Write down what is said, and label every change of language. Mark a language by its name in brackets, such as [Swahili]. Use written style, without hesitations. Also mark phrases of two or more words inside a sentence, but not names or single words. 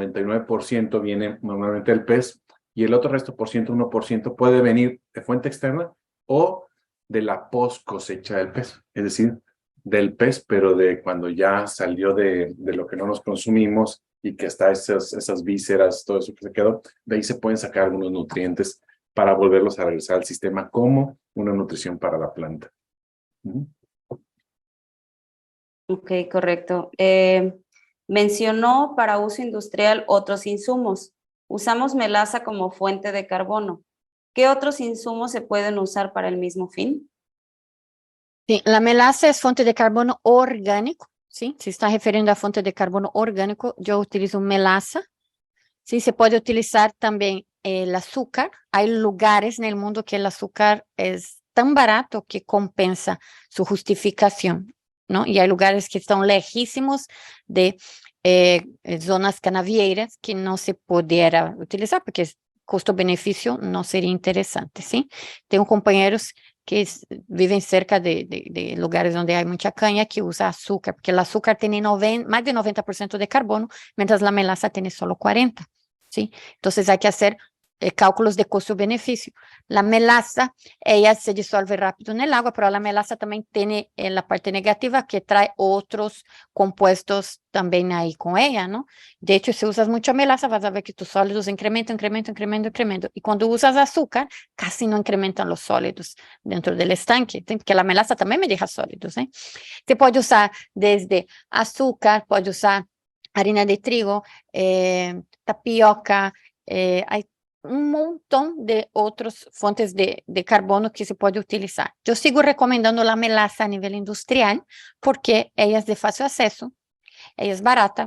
[Spanish] 99% viene normalmente del pez y el otro resto por ciento, 1%, puede venir de fuente externa o de la post cosecha del pez, es decir, del pez, pero de cuando ya salió de lo que no nos consumimos y que está esas vísceras, todo eso que se quedó, de ahí se pueden sacar algunos nutrientes para volverlos a regresar al sistema como una nutrición para la planta. Ok, correcto. Mencionó para uso industrial otros insumos. Usamos melaza como fuente de carbono. ¿Qué otros insumos se pueden usar para el mismo fin? [Portuguese] Sim, a melaza é fonte de carbono orgânico, sim? Se está referindo à fonte de carbono orgânico, eu utilizo melaza. Sim, se pode utilizar também o açúcar. Há lugares no mundo que o açúcar é tão barato que compensa sua justificação, não? E há lugares que estão lejísimos de zonas canavieiras que não se poderá utilizar, porque custo-benefício não seria interessante, sim? Tenho companheiros que vivem cerca de lugares onde há muita canha que usa açúcar, porque o açúcar tem mais de 90% de carbono, mientras a melaza tem só 40%, [Spanish] ¿sí? Entonces hay que hacer cálculos de custo-benefício. La melaza, ella se disuelve rápido en el agua, pero la melaza también tiene la parte negativa que trae otros compuestos también ahí con ella, ¿no? De hecho, si usas mucha melaza, vas a ver que tus sólidos incrementan. Y cuando usas azúcar, casi no incrementan los sólidos dentro del estanque, porque la melaza también me deja sólidos, ¿eh? [Portuguese] Você pode usar desde açúcar, pode usar [Spanish] harina de trigo, tapioca, hay un montón de otras fuentes de carbono que se puede utilizar. Yo sigo recomendando la melaza a nivel industrial porque ella es de fácil acceso, ella es barata.